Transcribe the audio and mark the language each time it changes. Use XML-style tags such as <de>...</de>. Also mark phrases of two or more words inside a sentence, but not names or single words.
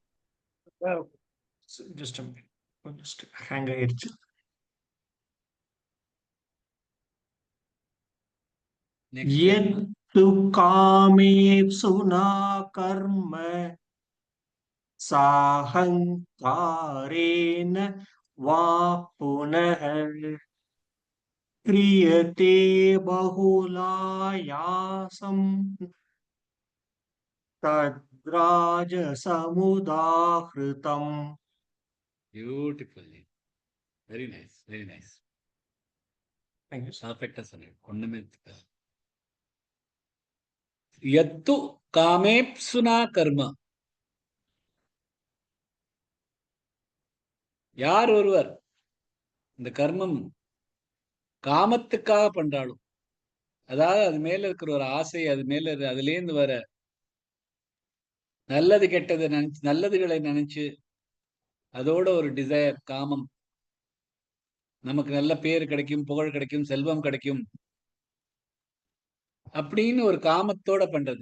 <en>just hang</en> <ta>ஆயிருச்சு.</ta> <sa>यत्तु कामेप्सुना कर्म साहङ्कारेण वा पुनः क्रियते बहुलायासं तद्राजसमुदाहृतम्.</sa> <en>Beautiful. Very nice. Very nice. Thank you, sir. Perfect.</en> <sa>ஒண்ணுமே यत्तु कामेप्सुना कर्म.</sa> <ta>யார் ஒருவர் இந்த கர்மம் காமத்துக்காக பண்றாலும், அதாவது அது மேல இருக்கிற ஒரு ஆசை, அது மேல அதுலேருந்து வர நல்லது கெட்டதை நினைச்சு, நல்லதுகளை நினைச்சு, அதோட ஒரு டிசையர், காமம், நமக்கு நல்ல பேர் கிடைக்கும், புகழ் கிடைக்கும், செல்வம் கிடைக்கும் அப்படின்னு ஒரு காமத்தோட பண்றது.</ta>